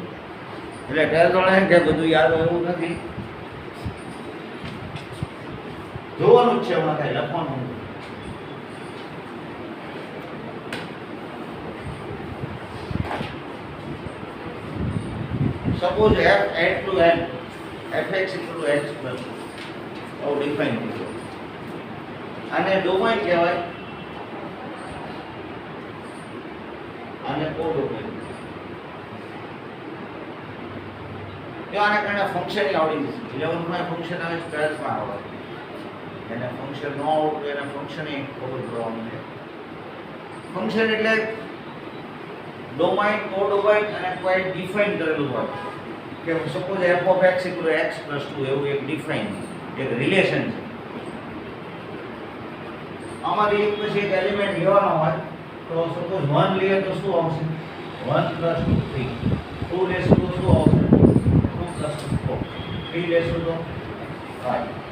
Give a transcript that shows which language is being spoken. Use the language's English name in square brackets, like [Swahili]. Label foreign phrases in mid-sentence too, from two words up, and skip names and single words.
[Gujarati] એટલે 12th વાળાને કે બધું યાદ હોય એવું નથી. જોવાનું જ છે, એમાં કાંઈ લખવાનું નથી. સપોઝ [English] f n to n fx equal to x plus [Gujarati] આવું ડિફાઇન કર્યું. આને ડોમેન કહેવાય, આને કોડોમેન. તો આને કારણે ફંક્શન આવડી જશે. 11th માં ફંક્શન આવે, 12th માં આવે. એને ફંક્શન ન આવડતું એને ફંક્શન ખબર પડવાનું છે. ફંક્શન એટલે ડોમાઇન, કોડોમાઇન અને કોઈ ડિફાઇન કરેલું હોય. કે સપોઝ [English] f of x equal to x plus [Gujarati] 2 એવું એક ડિફાઇન એક રિલેશન છે. આમાંથી એક પછી એક એલિમેન્ટ લેવાનો હોય તો સપોઝ 1 લઈએ તો શું આવશે? 1 plus 2 3. 2 લેશું તો શું આવશે? 2 plus 4. 3 લેશું તો 5.